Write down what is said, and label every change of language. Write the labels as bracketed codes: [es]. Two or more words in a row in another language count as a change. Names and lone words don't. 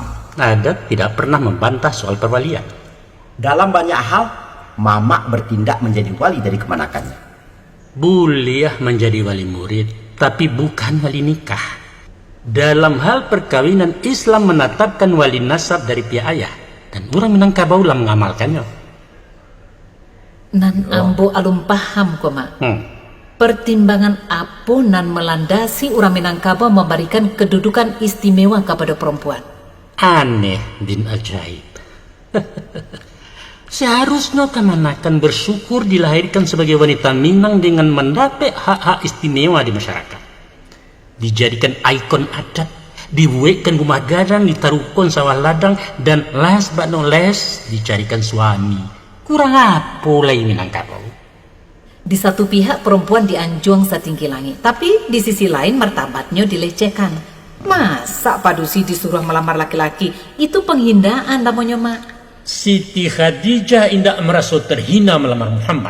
[id] Adat tidak pernah membantah soal perwalian. Dalam banyak hal, Mamak bertindak menjadi wali dari kemanakannya. Boleh menjadi wali murid, tapi bukan wali nikah. Dalam hal perkawinan, Islam menetapkan wali nasab dari pihak ayah, dan orang Minangkabau lah mengamalkannya. [min] Nan ambo alum paham kok mak. [id] Pertimbangan apa nan melandasi orang Minangkabau memberikan kedudukan istimewa kepada perempuan? Aneh bin ajaib. Seharusnya kemanakan bersyukur dilahirkan sebagai wanita Minang dengan mendapat hak-hak istimewa di masyarakat. Dijadikan ikon adat, dibuatkan rumah gadang, ditaruhkan sawah ladang, dan [en] last but not least [id] dicarikan suami. Kurang apa lagi Minangkabau? Di satu pihak perempuan dianjung setinggi langit, tapi di sisi lain martabatnya dilecehkan. Masa Padusi disuruh melamar laki-laki? Itu penghinaan namanya mak. Siti Khadijah tidak merasa terhina melamar Muhammad.